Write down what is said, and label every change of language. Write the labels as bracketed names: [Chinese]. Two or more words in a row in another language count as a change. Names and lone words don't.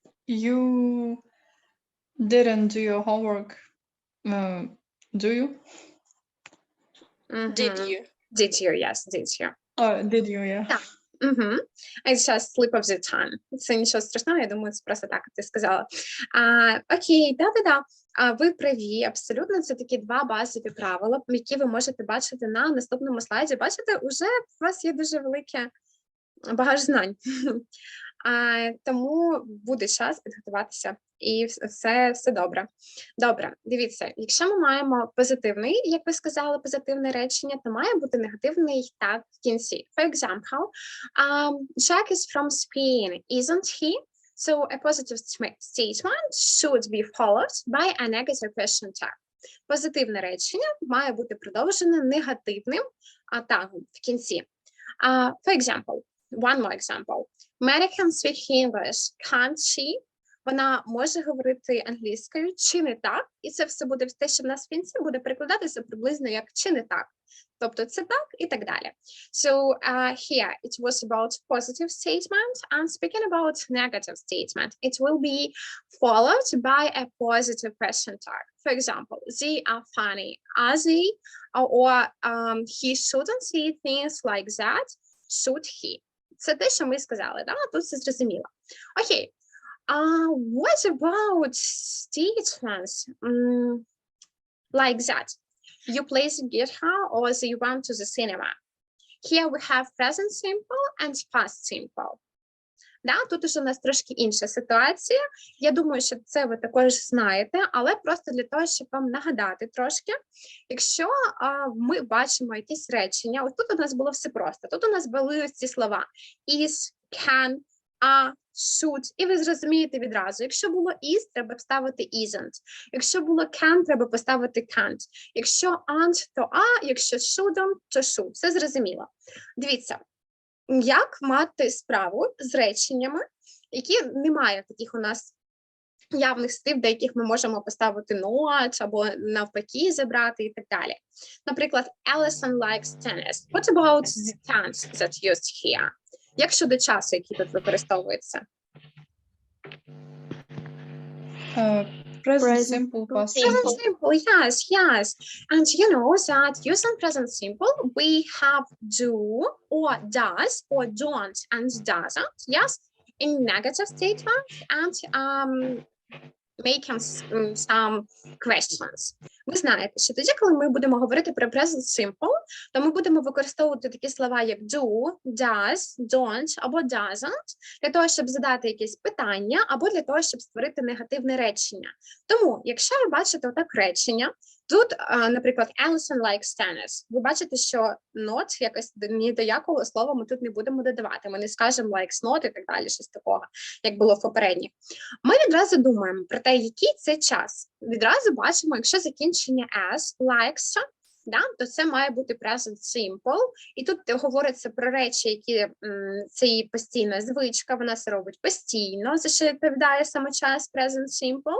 [English] You didn't do your homework, do you? Did you? Did you, yes, did you. Did you, yeah. [Ukrainian] Так. [English] It's just slip of the tongue. [Ukrainian] Це нічого страшного, я думаю, це просто так, як ти сказала. Окей, да-да-да. Ви праві, абсолютно, це такі два базові правила, які ви можете бачити на наступному слайді. Бачите, уже у вас є дуже велике багаж знань. Тому буде час підготуватися, і все добре. Добре, дивіться, якщо ми маємо позитивний, як ви сказали, позитивне речення, то має бути негативний так в кінці. [English] For example, Jack is from Spain, isn't he? So a positive statement should be followed by a negative question tag. [Ukrainian] Позитивне речення має бути продовжене негативним тагом в кінці. [English] For example, one more example. Mary can speak English, can't she? [Ukrainian] Вона може говорити англійською, чи не так? І це все буде те, що в нас в кінці буде перекладатися приблизно як чи не так. Тобто це так і так далі. [English] So here it was about positive statement, and speaking about negative statement, it will be followed by a positive question tag. For example, they are funny, are they? Or he shouldn't say things like that, should he? [Ukrainian] Це те, що ми сказали, да? Тут все зрозуміло. Окей. [English] What about statements like that? You play the guitar or you went to the cinema. Here we have present simple and past simple. [Ukrainian] Да, тут уже у нас трошки інша ситуація. Я думаю, що це ви також знаєте, але просто для того, щоб вам нагадати трошки, якщо ми бачимо якісь речення, ось тут у нас було все просто. Тут у нас були ось ці слова is, can, should, і ви зрозумієте відразу. Якщо було is, треба вставити isn't. Якщо було can, треба поставити can't. Якщо aren't, то якщо shouldn't, то should. Все зрозуміло. Дивіться. Як мати справу з реченнями, які немає таких у нас явних слів, до яких ми можемо поставити not або навпаки забрати і так далі. Наприклад, [English] Alison likes tennis. What about the tense that used here? [Ukrainian] Як щодо часу, який тут використовується? [English] Present simple, past simple. Present simple, yes. And you know that using present simple, we have do or does or don't and doesn't, yes, in negative statements and making some questions. [Ukrainian] Ви знаєте, що тоді, коли ми будемо говорити про [English] present simple, [Ukrainian] то ми будемо використовувати такі слова, як [English] do, does, don't [Ukrainian] або doesn't, для того, щоб задати якесь питання, або для того, щоб створити негативне речення. Тому, якщо ви бачите отак речення, тут, наприклад, [English] Alison likes tennis, [Ukrainian] ви бачите, що not, якось ні до якого слова ми тут не будемо додавати. Ми не скажемо [English] likes not [Ukrainian] і так далі, щось такого, як було в попередніх. Ми відразу думаємо про те, який це час. Відразу бачимо, якщо закінчення s, likes, да, то це має бути [English] present simple. [Ukrainian] І тут говориться про речі, які це її постійна звичка, вона це робить постійно, за що відповідає саме час [English] present simple.